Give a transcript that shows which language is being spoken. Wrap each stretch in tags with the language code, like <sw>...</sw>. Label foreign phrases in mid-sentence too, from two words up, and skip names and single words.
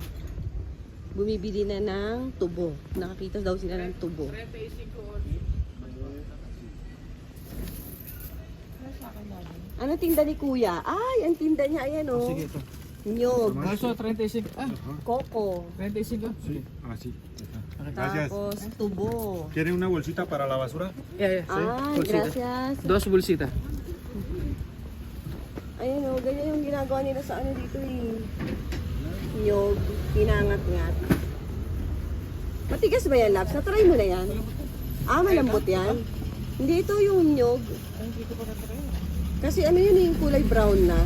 <tl>Bumibili na ng tubo. Nakakita daw sila ng tubo. Ano tinda ni Kuya? Ay, ang tinda niya, ayan o. Sige, ito. Nyog. Kaso, 35. Coco. 35.</tl> <es>Sí, así. Gracias.</es> <tl>Tapos tubo.</tl> <es>¿Quiere una bolsita para la basura?</es> <tl>Yeah, Ay, gracias.</tl> <es>Dos bolsita.</es> <tl>Ayun o, ganyan yung ginagawa nila sa ano dito eh. Nyog, pinangat-ngat. Matigas ba yan, Labs? Natry mo na yan? Ah, malambot yan? Hindi, ito yung nyog. Kasi ano yun yung kulay brown na.</tl>